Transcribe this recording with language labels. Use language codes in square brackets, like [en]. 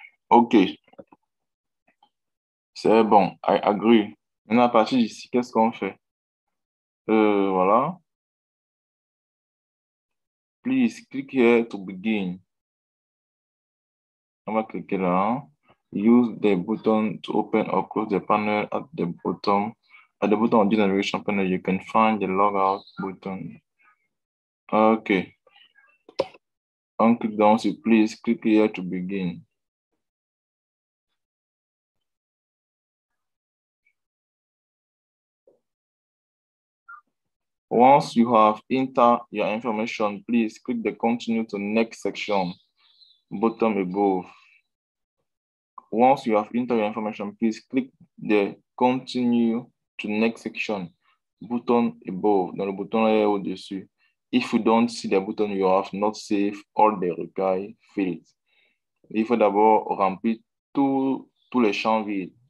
[fr] OK, c'est bon. [en] I agree. [fr] Maintenant, à partir d'ici, qu'est-ce qu'on fait? Voilà. [en] Please click here to begin. [fr] On va cliquer là. [en] Use the button to open or close the panel at the bottom. At the bottom of the navigation panel, you can find the logout button. OK. [fr] On clique donc sur [en] Please click here to begin. Once you have entered your information, please click the Continue to Next section button above. Once you have entered your information, please click the Continue to Next section button above. [fr] Dans le bouton là au-dessus. [en] If you don't see the button, you have not saved all the required fields. [fr] Il faut d'abord remplir tous les champs vides.